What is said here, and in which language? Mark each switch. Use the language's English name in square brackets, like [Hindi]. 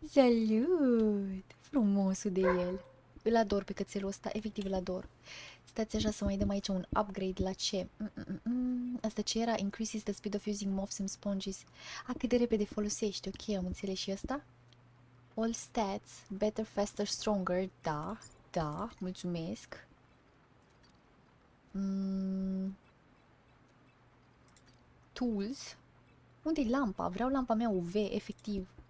[Romanian] Salut! Frumosul de el. Îl ador pe cățelul ăsta, efectiv îl ador. Stați așa să mai dăm aici un upgrade la ce? Asta ce era? [English] Increases the speed of using moths and sponges. [Romanian] Cât de repede folosești. Ok, am înțeles și asta. [English] All stats. Better, faster, stronger. [Romanian] Da, mulțumesc. Tools. Unde-i lampa? Vreau lampa mea UV, efectiv.